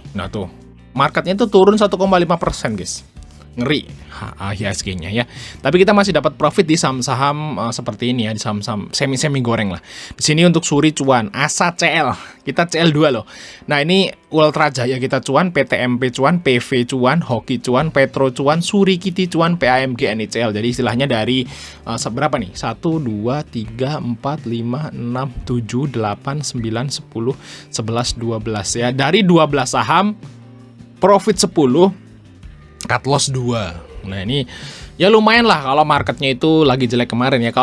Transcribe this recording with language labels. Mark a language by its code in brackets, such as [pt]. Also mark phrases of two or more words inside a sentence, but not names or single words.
[id] Nah tuh, marketnya tuh turun 1,5% guys. Ngeri IHSG-nya ya. Tapi kita masih dapat profit di saham-saham seperti ini ya, di saham-saham semi-semi goreng lah. Di sini untuk Suri cuan, Asa CL, kita CL2 loh. Nah, ini Ultra Jaya kita cuan, PTMP cuan, PV cuan, Hoki cuan, Petro cuan, Suri Kiti cuan, PAMG NICL. Jadi istilahnya dari seberapa nih? 1 2 3 4 5 6 7 8 9 10 11 12 ya. Dari 12 saham profit 10, cut loss 2. Nah, ini ya lumayan lah kalau marketnya itu lagi jelek kemarin ya.